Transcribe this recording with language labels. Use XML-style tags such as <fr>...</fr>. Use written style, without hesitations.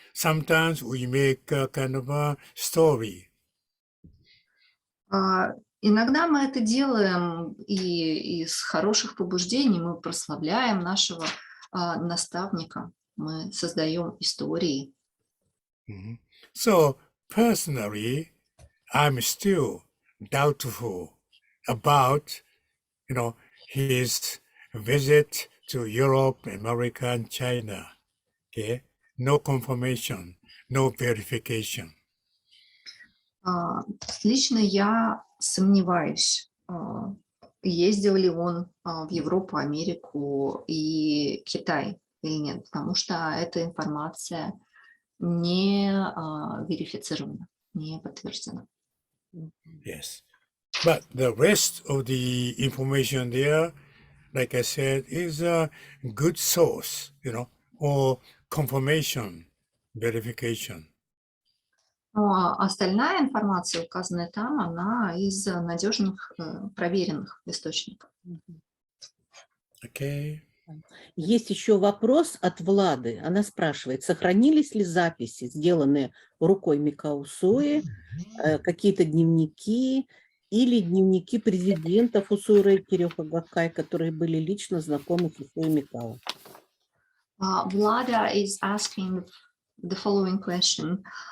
<en>Sometimes we make a kind of a story.</en> <ru>Иногда мы это делаем и из хороших побуждений, мы прославляем нашего наставника, мы создаем истории. Mhm.</ru> <en>So personally, I'm still doubtful about, his visit to Europe, America, and China. Okay, no confirmation, no verification.</en> <ru>Лично я сомневаюсь, ездил ли он в Европу, Америку и Китай или нет, потому что эта информация не верифицирована, не подтверждена.</ru> <en>Yes, but the rest of the information there, like I said, is a good source, or confirmation, verification.</en> <ru>Но остальная информация, указанная там, она из надежных, проверенных источников.</ru> <en>Okay.</en> <ru>Есть еще вопрос от Влады. Она спрашивает, сохранились ли записи, сделанные рукой Микао Усуи, какие-то дневники или дневники президентов Усуи, Рэйки, Гаккай, которые были лично знакомы с Усуи Микао.</ru> <en>Vlada is asking the following question.</en>